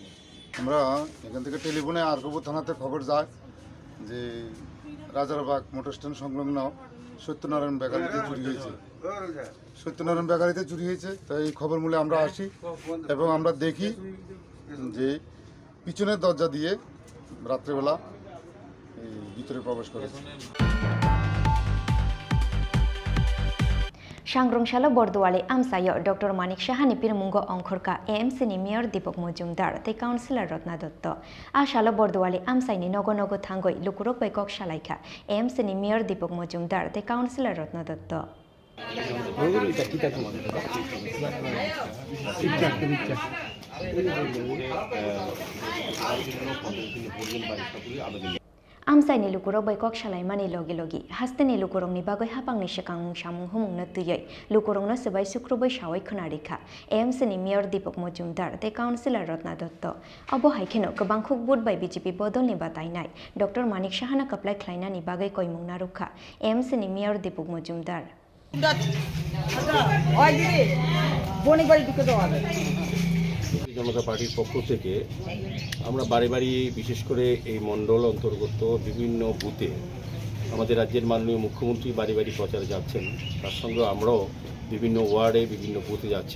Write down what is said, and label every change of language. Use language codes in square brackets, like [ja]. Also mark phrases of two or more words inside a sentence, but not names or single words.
[bn] আমরা এখান থেকে টেলিফোনে আরকপুর থানাতে খবর যায় যে রাজারবাগ মোটর স্ট্যান্ড সংলগ্ন সত্যনারায়ণ বেকারিতে চুরি হয়েছে। সত্যনারায়ণ বেকারিতে চুরি হয়েছে, তাই এই খবর মূলে আমরা আসি এবং আমরা দেখি যে পিছনের দরজা দিয়ে রাত্রেবেলা এই ভিতরে প্রবেশ করেছে। [trp] सांग्रंशाला बरदुआली आमसायो डॉक्टर मानिक साहानि पिरमुंगो अंखरका एएमसी नि मेयर दीपक मजुमदार ते काउंसिलर रत्ना दत्त आशालो बरदुआली आमसाइनि नगो नगो थांगै लुकुरक बैकक सालायखा एएमसी नि मेयर दीपक मजुमदार ते काउंसिलर रत्ना दत्त आमसाइनि लुकुरक बैकक सालायमानि लगे लगे हास्तेनि लुकुरंनि बागै हापांनि सिगां सामुं हुमुंनो तुयै लुकुरंनो सोबाय सुक्रुबै सावै खोनारिखा एएमसीनि मेयर दीपक मजुमदार ते काउंसिलर रत्ना दत्त अब हाइखेनो गोबां खुकबुट बाय बीजेपी बदलनि बातायनाय डॉक्टर मानिक साहाना कप्लाय ख्लायनानि बागै कयमुंना रुखा एएमसीनि मेयर दीपक मजुमदार [bn] জনতা পার্টির পক্ষ থেকে আমরা বারে বারে বিশেষ করে এই মণ্ডল অন্তর্গত বিভিন্ন বুথে আমাদের রাজ্যের মাননীয় মুখ্যমন্ত্রী বাড়ি বাড়ি প্রচারে যাচ্ছেন, তার সঙ্গে আমরাও বিভিন্ন ওয়ার্ডে বিভিন্ন বুথে যাচ্ছি।